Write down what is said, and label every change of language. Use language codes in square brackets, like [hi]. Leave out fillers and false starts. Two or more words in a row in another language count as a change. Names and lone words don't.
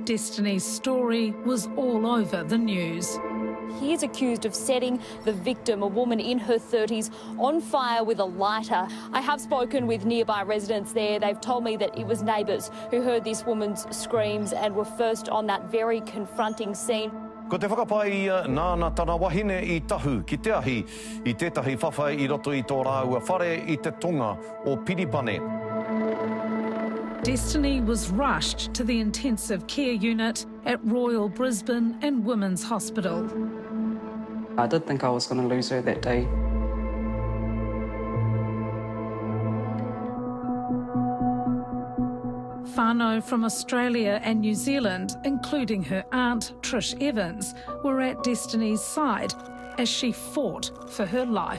[en] Destiny's story was all over the news. He is accused of setting the victim, a woman in her 30s, on fire with a lighter. I have spoken with nearby residents there. They've told me that it was neighbours who heard this woman's screams and were first on that very confronting scene. [mi] Ko te whakapai nāna tana wahine I tahu ki te ahi I tētahi whawhai I roto I tō rāua whare I te tonga o Piripane. [en] Destiny was rushed to the intensive care unit at Royal Brisbane and Women's Hospital. I did think I was going to lose her that day. Whānau from Australia and New Zealand, including her aunt, Trish Evans, were at Destiny's side as she fought for her life.